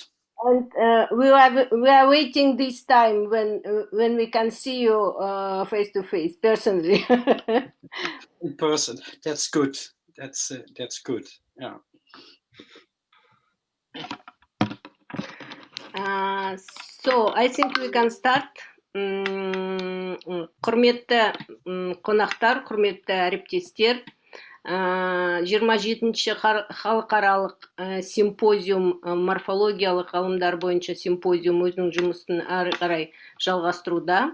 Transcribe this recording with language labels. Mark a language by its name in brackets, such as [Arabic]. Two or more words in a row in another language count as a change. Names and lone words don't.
[English] And we are waiting this time when we can see you face to face, personally. In person, that's good. That's good. Yeah. So I think we can start. [Kazakh] Құрметті қонақтар, құрметті әріптестер, 27-ші халықаралық симпозиум, морфологиялық ғылымдар бойынша симпозиум өзінің жұмысын ары қарай жалғастыруда.